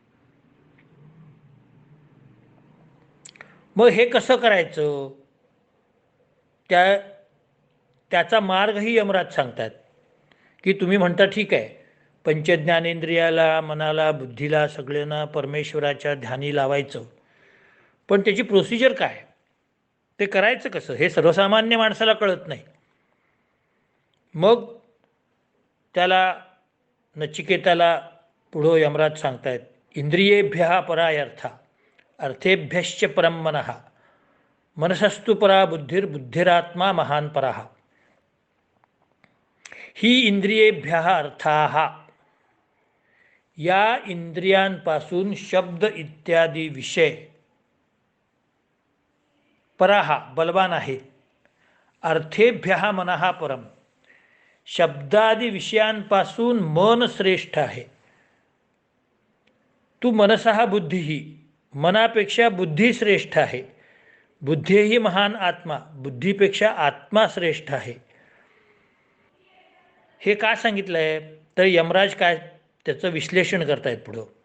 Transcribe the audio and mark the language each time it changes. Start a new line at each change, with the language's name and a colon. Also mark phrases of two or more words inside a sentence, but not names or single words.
Marathi: मग हे कसं करायचं, त्याचा मार्गही यमराज सांगतात की तुम्ही म्हणता ठीक आहे, पंचज्ञानेंद्रियाला, मनाला, बुद्धीला, सगळ्यांना परमेश्वराच्या ध्यानी लावायचं, पण त्याची प्रोसिजर काय, ते करायचं कसं, हे सर्वसामान्य माणसाला कळत नाही. मग त्याला, नचिकेताला पुढं यमराज सांगतायत,
Sanskrit: इंद्रियेभ्य परायर्था अर्थेभ्यश्च परम मनः मनसस्तु परा बुद्धिरात्मा महान पराः. ही इंद्रियेभ्य अर्थाः,
Marathi: या इंद्रियांपासून शब्द इत्यादी विषय पराः बलवान आहेत.
Sanskrit: अर्थेभ्य मनः परम,
Marathi: शब्दादी विषयांपासून मन श्रेष्ठ आहे.
Sanskrit: तू मनसः बुद्धी,
Marathi: मनापेक्षा बुद्धी श्रेष्ठ आहे.
Sanskrit: बुद्धेही महान आत्मा,
Marathi: बुद्धीपेक्षा आत्मा श्रेष्ठ आहे. हे का सांगितलं आहे, तर यमराज काय त्याचं विश्लेषण करतायत पुढं.